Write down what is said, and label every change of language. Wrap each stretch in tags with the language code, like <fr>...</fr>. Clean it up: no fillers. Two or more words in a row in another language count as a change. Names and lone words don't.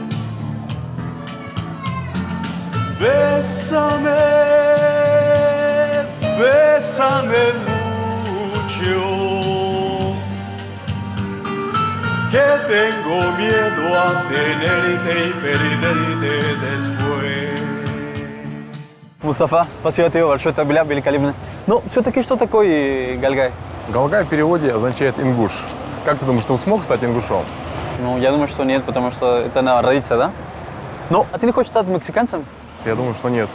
<es>Bésame mucho, que tengo miedo a tenerte y perderte después.</es> <ru>Мустафа, спасибо тебе большое, это было великолепно. Но все-таки что такое Галгай? Галгай в переводе означает ингуш. Как ты думаешь, ты смог стать ингушом? Ну, я думаю, что нет, потому что это на родиться, да? Ну, а ты не хочешь стать мексиканцем? Я думаю, что нет.</ru>